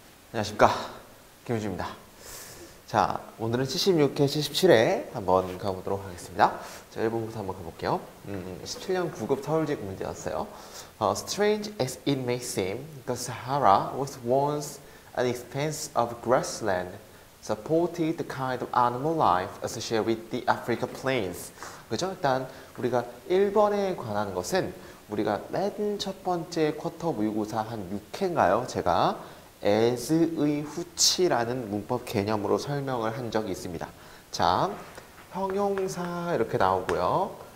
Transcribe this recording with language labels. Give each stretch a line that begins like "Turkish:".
Korean: 안녕하십니까, 김효주입니다. 자, 오늘은 76회, 77회 한번 가보도록 하겠습니다. 자, 1번부터 한번 가볼게요. 17년 9급 서울직 문제였어요.
English: Strange as it may seem, the Sahara was once an expanse of grassland, supported the kind of animal life associated with the African plains.
Korean: 그죠? 일단 우리가 1번에 관한 것은 우리가 맨 첫 번째 쿼터 모의고사 한 6회인가요? 제가 as의 후치라는 문법 개념으로 설명을 한 적이 있습니다. 자, 형용사 이렇게 나오고요.